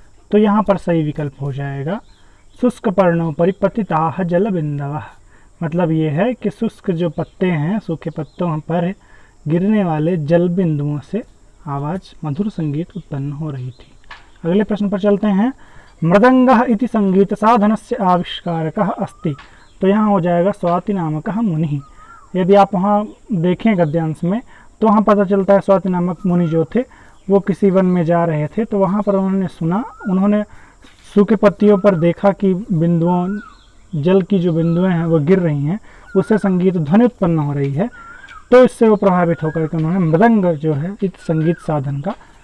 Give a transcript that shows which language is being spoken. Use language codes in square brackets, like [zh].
[hi] तो यहाँ पर सही विकल्प हो जाएगा [sa] शुष्क पर्णोपरि पतिताः जलबिंदवः। [hi] मतलब ये है कि शुष्क जो पत्ते हैं, सूखे पत्तों पर गिरने वाले जल बिंदुओं से आवाज़ मधुर संगीत उत्पन्न हो रही थी। अगले प्रश्न पर चलते हैं। [sa] मृदंगः इति संगीत साधनस्य आविष्कारकः अस्ति। [hi] तो यहाँ हो जाएगा [sa] स्वाति नामकः मुनिः। [hi] यदि आप वहाँ देखें गद्यांश में तो वहाँ पता चलता है स्वाति नामक मुनि जो थे वो किसी वन में जा रहे थे, तो वहाँ पर उन्होंने सुना, उन्होंने सूखे पत्तियों पर देखा कि जल की जो बिंदुएं हैं वो गिर रही हैं, उससे संगीत ध्वनि उत्पन्न हो रही है। तो इससे वो प्रभावित होकर के उन्होंने मृदंग जो है इस संगीत साधन का